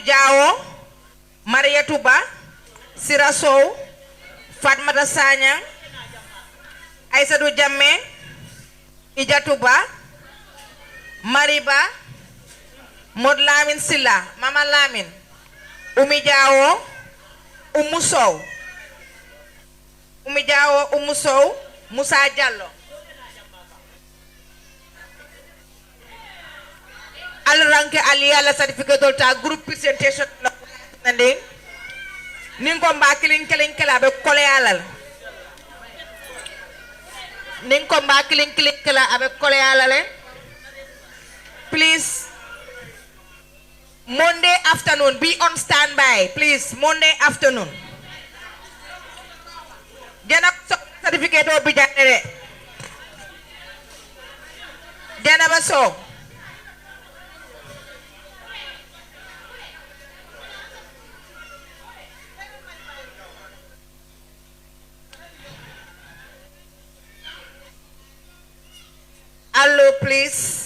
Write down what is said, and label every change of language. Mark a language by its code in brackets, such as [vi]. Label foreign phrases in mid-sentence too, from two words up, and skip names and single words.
[man] Jao, Maria Tuba, Sira Sow, Fatmata Sanyang, Aissatou Jammeh, Ija Tuba, Mariba, Mod Lamin Silla, Mama Lamin, Umi Jao, Umu Sow, Umi Jao, Umu Sow, Musa Jallo. Ranke ali ala certificate ta [en] group presentation [man] nanding ning ko mbakilin kelin kala be kole alal ning ko mbakilin kelin kala abe kole alale. [en] Please, Monday afternoon, be on standby, please. Monday afternoon. [man] Jana certificate o bijanere. Jana baso. [en] Hello, please.